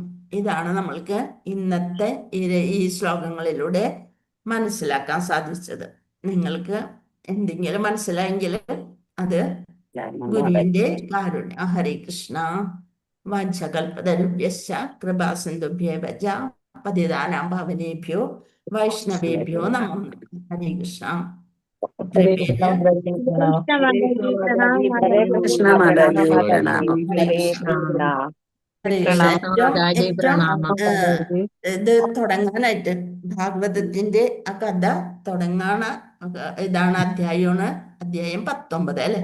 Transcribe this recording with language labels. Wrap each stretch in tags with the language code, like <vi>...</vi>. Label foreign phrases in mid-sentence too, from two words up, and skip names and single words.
<ml>ഇതാണ് നമ്മൾക്ക് ഇന്നത്തെ ഈ ശ്ലോകങ്ങളിലൂടെ മനസ്സിലാക്കാൻ സാധിച്ചത്. നിങ്ങൾക്ക് എന്തെങ്കിലും മനസ്സിലായെങ്കിൽ അത് ഗുരുവിന്റെ കാരുണ്യം.</ml> <sa>ഹരേ കൃഷ്ണ. വാഞ്ചകൽപതരുഭ്യശ്ച കൃപാസിന്ധുഭ്യേവ ച പതിതാനാം പാവനേഭ്യോ വൈഷ്ണവേഭ്യോ നമോ നമഃ. ഹരേ കൃഷ്ണ. ഹരേ കൃഷ്ണ</sa> <ml>മാതാജി പ്രണാമം. ഇത് തുടങ്ങാനായിട്ട് ഭാഗവതത്തിന്റെ ആ കഥ തുടങ്ങാന ഇതാണ് അധ്യായമാണ് അധ്യായം 19 അല്ലെ.</ml>